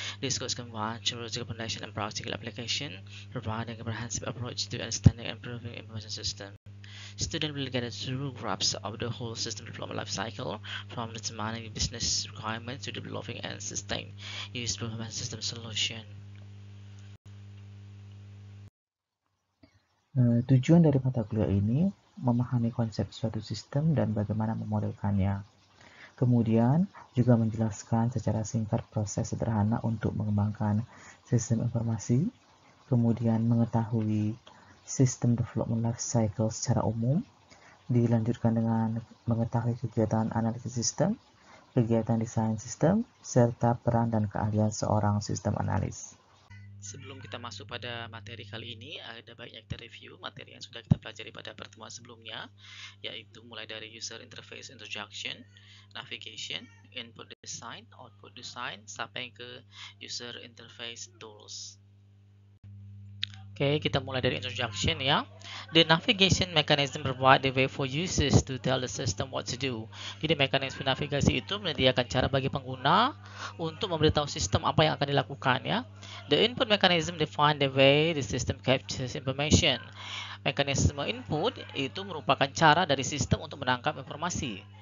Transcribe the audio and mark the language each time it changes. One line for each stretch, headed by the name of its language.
English: This course combines theoretical foundation and practical application, providing a comprehensive approach to understanding and improving information systems. Students will get a true grasp of the whole system development life cycle, from determining business requirements to developing and sustaining useful information system solution.
Indonesian: Tujuan dari mata kuliah ini memahami konsep suatu sistem dan bagaimana memodelkannya. Kemudian juga menjelaskan secara singkat proses sederhana untuk mengembangkan sistem informasi, kemudian mengetahui sistem development life cycle secara umum, dilanjutkan dengan mengetahui kegiatan analisis sistem, kegiatan desain sistem, serta peran dan keahlian seorang sistem analis. Sebelum kita masuk pada materi kali ini, ada baiknya kita review materi yang sudah kita pelajari pada pertemuan sebelumnya, yaitu mulai dari user interface introduction, navigation, input design, output design, sampai ke user interface tools. Oke, kita mulai dari introduction ya.
English: The navigation mechanism provide the way for users to tell the system what to do.
Indonesian: Jadi mekanisme navigasi itu menyediakan cara bagi pengguna untuk memberitahu sistem apa yang akan dilakukan ya.
English: The input mechanism define the way the system captures information.
Indonesian: Mekanisme input itu merupakan cara dari sistem untuk menangkap informasi.